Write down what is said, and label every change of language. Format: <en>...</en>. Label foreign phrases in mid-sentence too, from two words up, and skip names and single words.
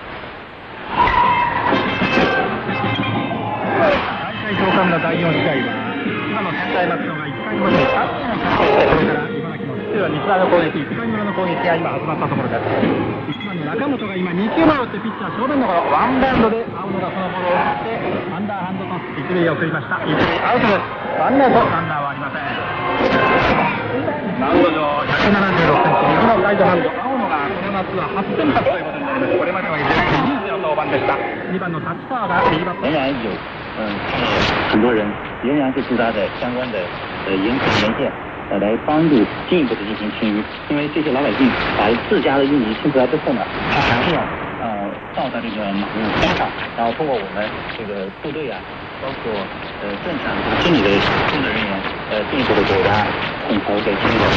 <ja>大会10日目の第4試合は、今の仙台松戸が1回の裏に3点を勝ち、それから茨城の土浦日大の攻撃、1回の裏の攻撃が今始まったところです。1番の中本が今2球目を打ってピッチャー正面のワンバウンドで青野がそのボールを打ってアンダーハンドと一塁を送りました。一塁アウトです。ワンアウト、ランナーはありません。マウンド上176センチ、右のライトハンド、青野がこの夏は初先発ということになります。これまでは依然唯一の登板でした。2番の立川が右バッター。</ja> <zh>仍然有很多人仍然是驻扎在相关的沿线来帮助进一步的进行清淤，因为这些老百姓把自家的淤泥清出来之后呢，他还是要倒在这个马路边上，然后通过我们这个部队啊，包括政产和经理的工作人员进一步的给大家统筹给清理。</zh>